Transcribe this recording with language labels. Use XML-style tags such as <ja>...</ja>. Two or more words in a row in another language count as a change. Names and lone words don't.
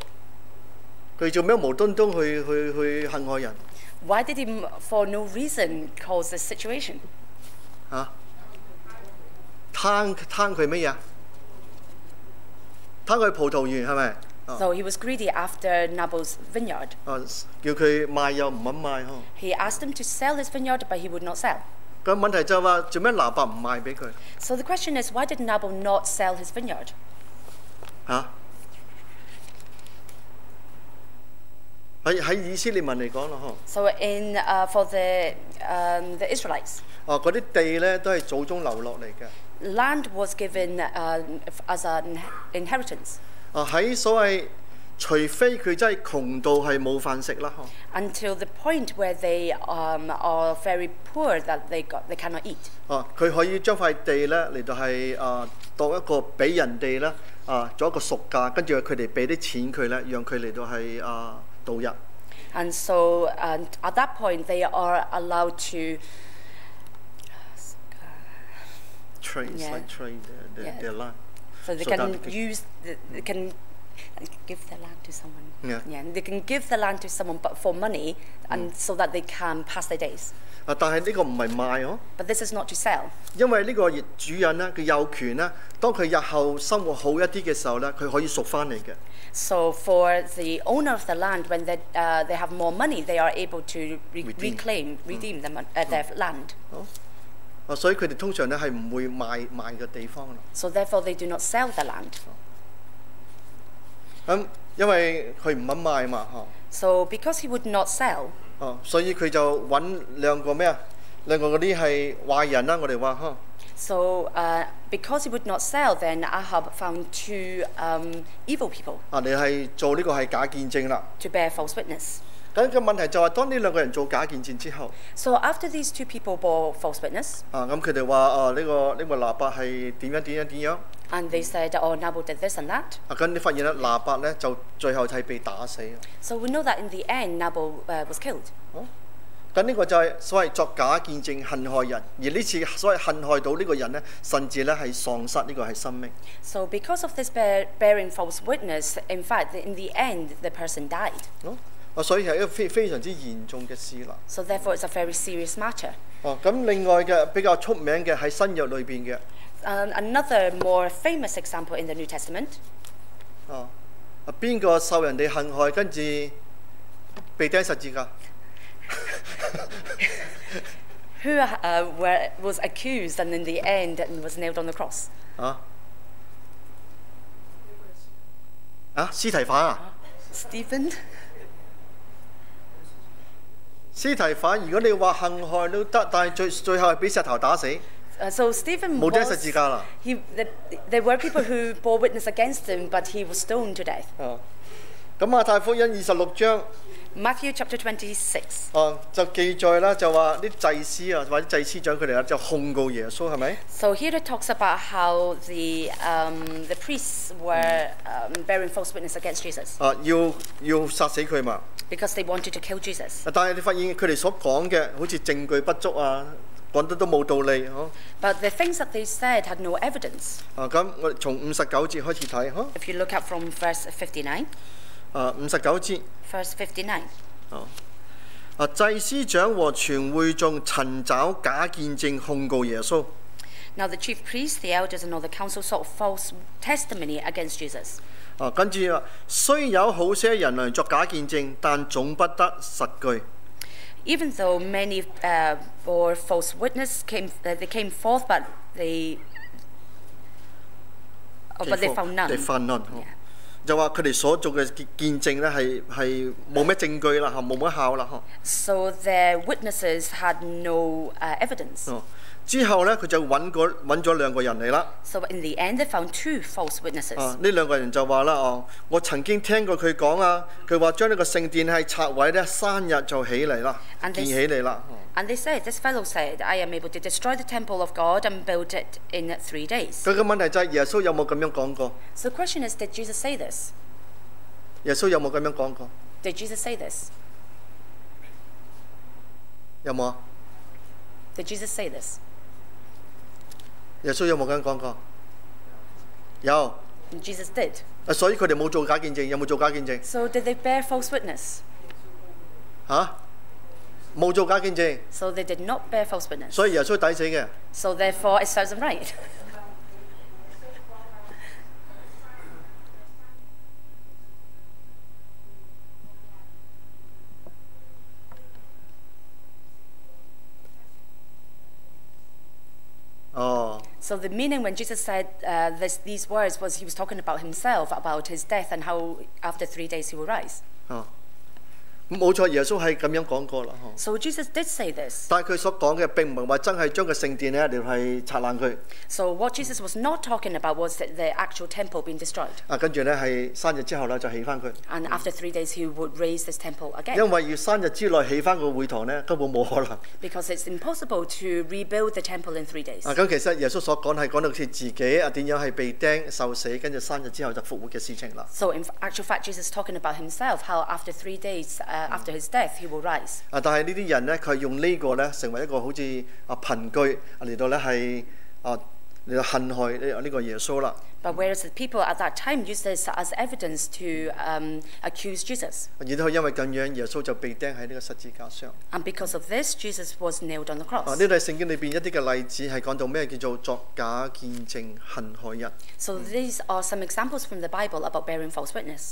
<yue>佢做咩無端端去陷害人？</yue> <en>Why did he, for no reason, cause this situation?</en> <yue>貪佢乜嘢？貪佢葡萄園係咪？</yue> <en>So he was greedy after Nabal's vineyard.</en> <yue>叫佢賣又唔肯賣嗬。</yue> <en>He asked him to sell his vineyard, but he would not sell.</en> <yue>咁問題就係話做咩拿伯唔賣俾佢？</yue> <en>So the question is, why did Nabal not sell his vineyard?</en> <yue>喺以色列民嚟講咯，嗬。</yue> <en>So for the Israelites.</en> <yue>嗰啲地咧都係祖宗留落嚟嘅。</yue> <en>Land was given as an inheritance.</en> <yue>喺所謂除非佢真係窮到係冇飯食啦，嗬。</yue> <en>Until the point where they are very poor that they cannot eat.</en> <yue>佢可以將塊地咧嚟到係當一個俾人哋咧做一個贖價，跟住佢哋俾啲錢佢咧，讓佢嚟到係度日。</yue> <en>And so at that point they are allowed to trade their land. So they can give their land to someone. Yeah, they can give the land to someone, but for money, and so that they can pass their days.</en> <yue>但係呢個唔係賣哦。</yue> <en>But this is not to sell.</en> <yue>因為呢個主人咧，佢有權咧，當佢日後生活好一啲嘅時候咧，佢可以贖翻嚟嘅。</yue> <en>So for the owner of the land, when they have more money, they are able to redeem their land.</en> <yue>所以佢哋通常咧係唔會賣嘅地方。</yue> <en>So therefore, they do not sell the land.</en> <yue>因為佢唔肯賣嘛，嗬。</yue> <en>So because he would not sell.</en> <yue>所以佢就揾兩個咩啊？兩個嗰啲係壞人啦，我哋話嗬。</yue> <en>So because he would not sell, then Ahab found two evil people.</en> <yue>你係做呢個係假見證啦。</yue> <en>To bear false witness.</en> <yue>咁個問題就係當呢兩個人做假見證之後。</yue> <en>So after these two people bore false witness.</en> <yue>咁佢哋話呢個拿伯係點樣。</yue> <en>And they said, "Oh, Nabal did this and that."</en> <yue>咁你發現咧，拿伯咧就最後係被打死。</yue> <en>So we know that in the end, Nabal was killed.</en> <yue>咁呢個就係所謂作假見證陷害人，而呢次所謂陷害到呢個人咧，甚至咧係喪失呢個係生命。</yue> <en>So because of this bearing false witness, in fact, in the end, the person died.</en> <yue>所以係一個非常之嚴重嘅事啦。</yue> <en>So therefore, it's a very serious matter.</en> <yue>咁另外嘅比較出名嘅喺新約裏邊嘅。</yue> <en>Another more famous example in the New Testament.</en> <yue>邊個受人哋陷害，跟住被釘十字架</yue> <en>？Who was accused and in the end was nailed on the cross?</en> <yue>司提反啊？Stephen。司提反，如果你話陷害都得，但係最後係俾石頭打死。</yue> <en>So Stephen</en> <yue>冇釘十字架啦。</yue> <en>There were people who bore witness against him, but he was stoned to death.</en> <yue>咁馬太福音26章。</yue> <en>Matthew chapter 26.</en> <yue>就記載啦，就話啲祭司啊或者祭司長佢哋咧就控告耶穌係咪</yue> <en>？So here it talks about how the priests were bearing false witness against Jesus.</en> <yue>要殺死佢嘛</yue> <en>？Because they wanted to kill Jesus.</en> <yue>但係你發現佢哋所講嘅好似證據不足啊，講得都冇道理嗬。</yue> <en>But the things that they said had no evidence.</en> <yue>咁我哋從59節開始睇嗬。</yue> <en>If you look up from verse 59.</en> <yue>59 節。</yue> <en>Verse 59.</en> <yue>祭司長和全會眾尋找假見證控告耶穌。</yue> <en>Now the chief priests, the elders, and all the council sought false testimony against Jesus.</en> <yue>跟住話，雖有好些人來作假見證，但總不得實據。</yue> <en>Even though many bore false witness, they came forth, but they found none. They found none.</en> <yue>就話佢哋所做嘅見證咧係冇咩證據啦，冇乜效啦，</yue> <en>So their witnesses had no evidence.</en> <yue>之後咧，佢就揾咗2個人嚟啦。</yue> <en>So in the end, they found 2 false witnesses.</en> <yue>呢2個人就話啦，我曾經聽過佢講啊，佢話將呢個聖殿係拆毀咧，3日就起嚟啦，建起嚟啦。</yue> <en>And they said, this fellow said, I am able to destroy the temple of God and build it in 3 days.</en> <yue>佢嘅問題就係耶穌有冇咁樣講過？</yue> <en>So the question is, did Jesus say this?</en> <yue>耶穌有冇咁樣講過？</yue> <en>Did Jesus say this?</en> <yue>有冇啊？</yue> <en>Did Jesus say this?</en> <yue>耶穌有冇咁樣講過？有。</yue> <en>And Jesus did.</en> <yue>所以佢哋冇做假見證，有冇做假見證？</yue> <en>So did they bear false witness?</en> <yue>冇做假見證。</yue> <en>So they did not bear false witness.</en> <yue>所以耶穌抵死嘅。</yue> <en>So therefore, it serves them right. So the meaning when Jesus said these words was he was talking about himself, about his death, and how after 3 days he will rise.</en> <yue>冇錯，耶穌係咁樣講過啦。</yue> <en>So Jesus did say this.</en> <yue>但係佢所講嘅並唔係話真係將個聖殿咧嚟係拆爛佢。</yue> <en>So what Jesus was not talking about was the actual temple being destroyed.</en> <yue>跟住咧係3日之後咧就起翻佢。</yue> <en>And after 3 days he would raise this temple again.</en> <yue>因為要3日之內起翻個會堂咧，根本冇可能。</yue> <en>Because it's impossible to rebuild the temple in 3 days.</en> <yue>咁其實耶穌所講係講到佢自己點樣係被釘受死，跟住3日之後就復活嘅事情啦。</yue> <en>So in actual fact, Jesus is talking about himself, how after 3 days, after his death, he will rise.</en> <yue>但係呢啲人咧，佢用呢個咧成為一個好似憑據嚟到咧係嚟到陷害呢個耶穌啦。</yue> <en>But whereas the people at that time used this as evidence to accuse Jesus.</en> <yue>然後因為咁樣，耶穌就被釘喺呢個十字架上。</yue> <en>And because of this, Jesus was nailed on the cross.</en> <yue>呢度係聖經裏邊一啲嘅例子，係講到咩叫做作假見證陷害人。</yue> <en>So these are some examples from the Bible about bearing false witness.</en>